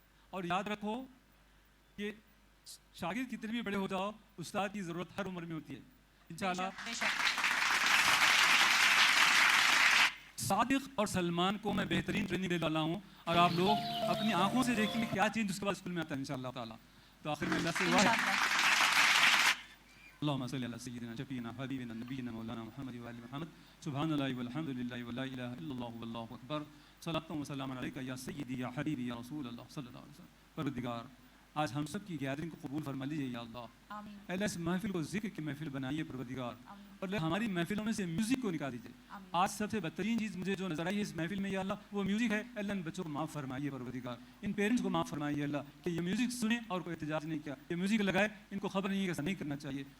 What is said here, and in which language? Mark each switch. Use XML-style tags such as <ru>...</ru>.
<ur>اور یاد رکھو کہ شاگرد کتنے بھی بڑے ہو جاؤ استاد کی ضرورت ہر عمر میں ہوتی ہے انشاءاللہ. صادق اور سلمان کو میں بہترین ٹریننگ دے ڈالا ہوں اور آپ لوگ اپنی آنکھوں سے دیکھیں گے کیا چینج اس کے بعد اسکول میں آتا ہے انشاءاللہ تعالیٰ. تو آخر میں اللہ سے دعا ہے</ur> <ar>اللهم صل على سيدنا شفيعنا حبيبنا نبينا مولانا محمد وآل محمد سبحان الله والحمد لله ولا إله إلا الله والله أكبر صلاة وسلام عليك يا سيدي يا حبيبي يا رسول الله صلى الله عليه وسلم. پروردگار</ar> <ur>آج ہم سب کی گیدرنگ کو قبول فرما لیجیے یا اللہ. آمین. اللہ اس محفل کو ذکر کی محفل بنائیے پروردگار, آمین. اور ہماری محفلوں میں سے میوزک کو نکال دیجیے. آمین. آج سب سے بدترین چیز مجھے جو نظر آئی ہے اس محفل میں یا اللہ وہ میوزک ہے. اللہ ان بچوں کو معاف فرمائیے پروردگار, ان پیرنٹس کو معاف فرمائیے اللہ کہ یہ میوزک سنیں اور کوئی احتجاج نہیں کیا, یہ میوزک لگائے ان کو خبر نہیں ہے کہ ایسا نہیں کرنا چاہیے.</ur>